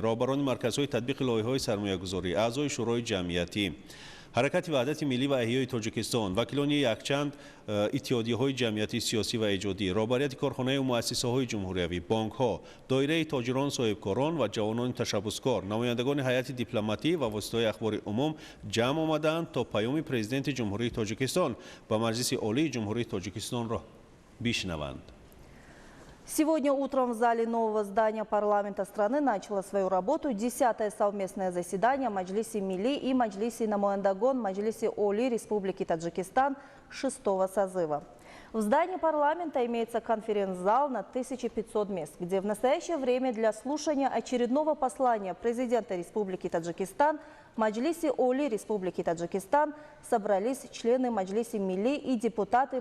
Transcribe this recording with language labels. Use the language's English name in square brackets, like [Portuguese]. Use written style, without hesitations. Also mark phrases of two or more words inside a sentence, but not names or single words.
[Persian] رهبران مرکزهای تطبیق لایحه‌های سرمایه‌گذاری، اعضای شورای جمعیتی، حرکت وحدت ملی و احیای تاجیکستان، وکیلان یکچند اتحادیه‌های جمعیتی سیاسی و ایجادی، رهبریت کارخانه‌های و مؤسسه‌های جمهوری‌ای، بانک‌ها، دایره تاجران صاحبکاران و جوانان تشبثکار، نمایندگان هیئت دیپلماتی و واسطه‌های اخبار عموم جمع آمدند تا پیام پرزیدنت جمهوری تاجیکستان و مجلس عالی جمهوری تاجیکستان را بشنوند. [Russian] Сегодня утром в зале нового здания парламента страны начало свою работу 10-е совместное заседание Маджлиси Милли и Маджлиси Намояндагон Маджлиси Оли Республики Таджикистан 6-го созыва. В здании парламента имеется конференц-зал на 1500 мест, где в настоящее время для слушания очередного послания президента Республики Таджикистан Маджлиси Оли Республики Таджикистан собрались члены Маджлиси Милли и депутаты